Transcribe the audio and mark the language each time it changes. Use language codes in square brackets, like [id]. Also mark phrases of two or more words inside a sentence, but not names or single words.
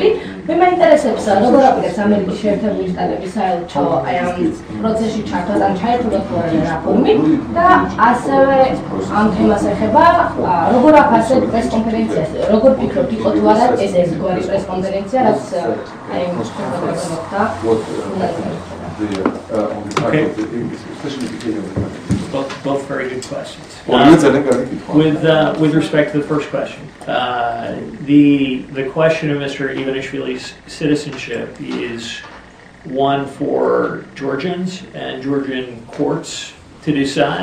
[ka] მე მაინტერესებს როგორ აპირებს ამერიკის შეერთებული შტატების საელჩო აი ამ პროცესში ჩართვას, ან ჩაერთვლა თუ არა რაფორმი და ასევე ამ თემას ეხება როგორ აფასებ პრესკონფერენციას, როგორ ფიქრობთ, იყო თუ არა ეს ერთგვარი პრესკონფერენცია, რაც აი მოხდა. [en] Both very good questions. With respect to the first question, the question of Mr. Ivanishvili's citizenship is one for Georgians and Georgian courts to decide.